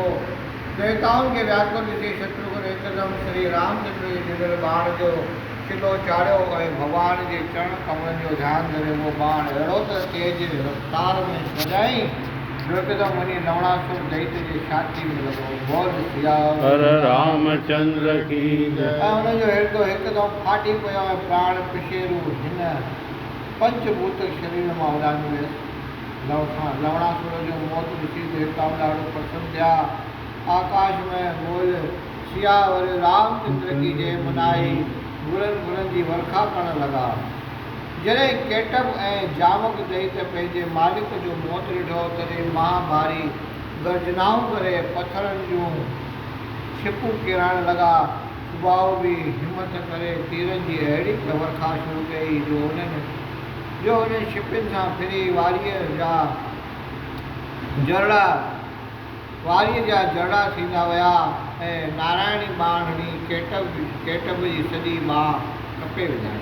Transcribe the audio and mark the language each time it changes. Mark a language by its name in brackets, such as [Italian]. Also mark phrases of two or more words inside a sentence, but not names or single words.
[Sindhi] देवताउनि खे व्याकुल ॾिसी शत्रुघ्न हिकदमि श्री रामचंद्र जे ॾिनल बाण जो किलो चाढ़ियो ऐं भॻवान जे चरण कमलनि जो ध्यानु धरे उहो बाण अहिड़ो त तेज रफ़्तार में सजाई जो हिकदमि वञी लवणासुर दैत जे छाती में लॻो। [Hindi] बोल सियावर रामचंद्र की [Sindhi] ऐं हुनजो हिरदो हिकदमि फाटी पियो ऐं प्राण पिशेरू हिन पंचभूत शरीर मां उॾामी वियसि। लवणासुर जो मौत ॾिसी देवताऊं ॾाढो प्रसन्न थिया। आकाश में [Hindi] बोल सियावर रामचंद्र की जय [Sindhi] मनाई गुरनि गुरनि जी वर्खा करण लॻा। जॾहिं केटब ऐं जामक दैत पंहिंजे मालिक जो मौत ॾिठो तॾहिं महाभारी गर्जनाऊं करे पथरनि जूं छिपूं किरण लॻा। सुबाहु बि हिमत करे तीरनि जी अहिड़ी वर्खा शुरू कई जो हुननि छिपियुनि सां फिरी वारीअ जा जड़ा थींदा विया ऐं नारायणी बाण हणी केटब जी सॼी बाह कपे विधाई।